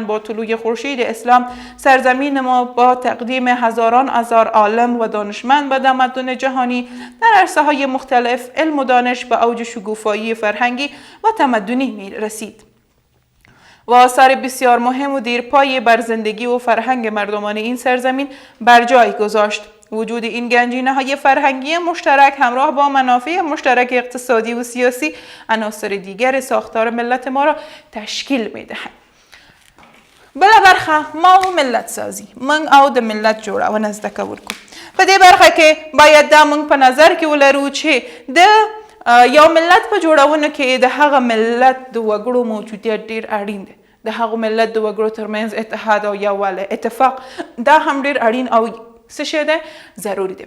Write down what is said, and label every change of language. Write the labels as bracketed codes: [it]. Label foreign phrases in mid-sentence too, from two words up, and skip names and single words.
[fa] با طلوع خورشید اسلام سرزمین ما با تقدیم هزاران هزار عالم و دانشمند به تمدن جهانی در عرصه‌های مختلف علم و دانش به اوج شکوفایی فرهنگی و تمدنی می رسید و آثار بسیار مهم و دیرپایی بر زندگی و فرهنگ مردمان این سرزمین بر جای گذاشت. وجود این گنجینه‌های فرهنگی مشترک همراه با منافع مشترک اقتصادی و سیاسی عناصر دیگر ساختار ملت ما را تشکیل می‌دهند. [ps] بله برخه ما و ملت سازی من او د ملت جوړونه زده کول کو. په دې برخه کې باید دا موږ په نظر کې ولرو چې د یو ملت په جوړونه کې د هغه ملت د وګړو موجودیت ډیر اړین دی. د هغه ملت د وګړو ترمنځ اتحاد او یووالی اتفاق دا هم ډیر اړین او څه شی ده ضروری ده.